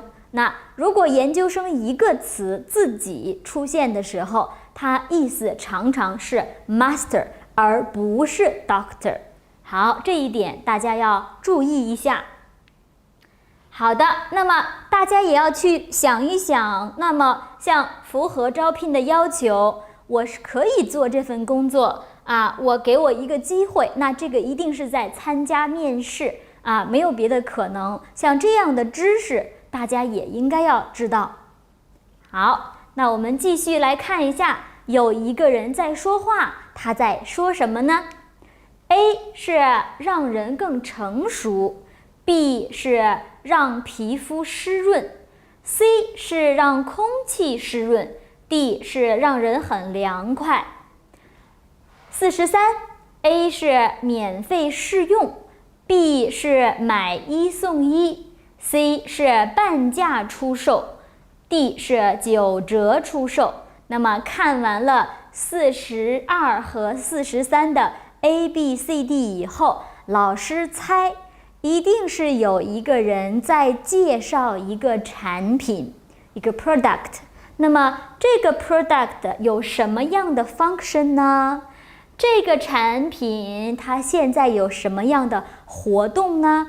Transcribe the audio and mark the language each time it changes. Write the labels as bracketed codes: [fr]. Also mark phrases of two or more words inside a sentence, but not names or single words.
[zh] 那如果研究生一個詞自己出現的時候，它意思常常是 master 而不是 doctor。好，這一點大家要注意一下。好的，那麼大家也要去想一想，那麼像符合招聘的要求，我是可以做這份工作啊，我給我一個機會，那這個一定是在參加面試啊，沒有別的可能。像這樣的知識，大家也應該要知道。好，那我們繼續來看一下，有一個人在說話，他在說什麼呢？ A 是讓人更成熟， B 是讓皮膚濕潤， C 是讓空氣濕潤， D 是讓人很涼快。43 A 是免費試用， B 是買一送一， C 是半價出售， D 是9折出售。那麼看完了42和43的 A、B、C、D 以後，老師猜一定是有一個人在介紹一個產品，一個 product。那麼這個 product 有什麼樣的 function 呢？這個產品它現在有什麼樣的活動呢？